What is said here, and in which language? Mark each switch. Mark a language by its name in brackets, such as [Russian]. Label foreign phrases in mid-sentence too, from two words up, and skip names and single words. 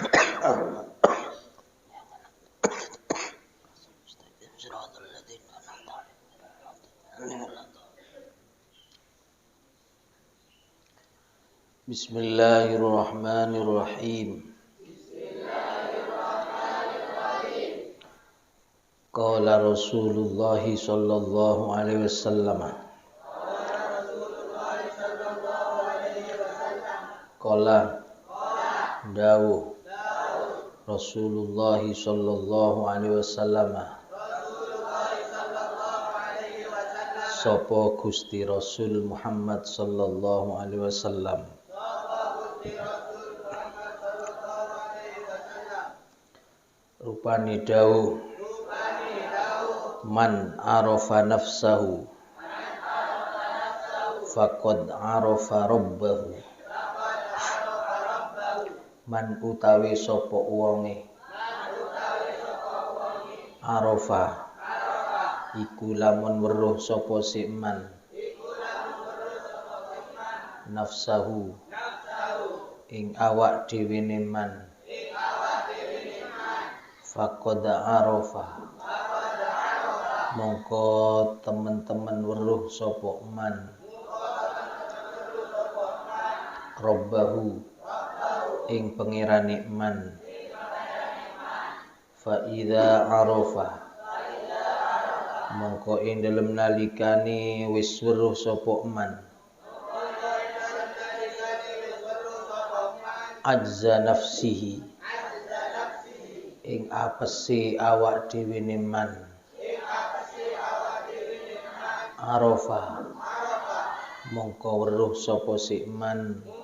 [Arabic] بسم الله الرحمن الرحيم. قال رسول الله صلى الله عليه وسلم. قال dawuh رسول الله صلى الله عليه وسلم. [Javanese] Sapa Gusti Rasul Muhammad [Arabic] صلى الله عليه وسلم. [Javanese] Rupani dawuh [Arabic] من عرف نفسه فقد عرف ربه. [Javanese] Man utawi sapa wonge arafa iku lamun weruh sapa si man nafsahu ing awak dhewe man [Arabic] فقد عرف [Javanese] mongko temen-temen weruh sapa man rabbahu ing pengirane man [Arabic] فإذا عرف [Javanese] mongko ing dalem nalikane wis weruh sapa man [Arabic] عجز نفسه [Javanese] ing apese awak dhewe man arafa mongko weruh sapa si man